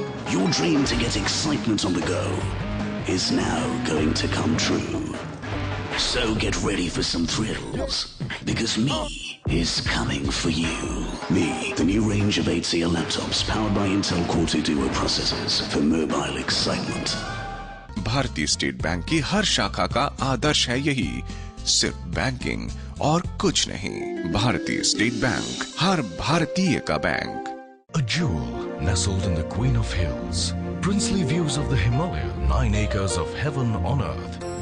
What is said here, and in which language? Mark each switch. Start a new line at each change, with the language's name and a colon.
English: Your dream to get excitement on the go is now going to come true. So get ready for some thrills, because Me is coming for you. Me, the new range of 8-seer laptops powered by Intel Core 2 Duo processors for mobile excitement.
Hindi: भारतीय state bank की हर शाखा का आदर्श है यही, सिर्फ banking और कुछ नहीं। भारतीय स्टेट बैंक, हर भारतीय का bank.
English: A jewel nestled in the Queen of Hills. Princely views of the Himalaya, 9 acres of heaven on earth.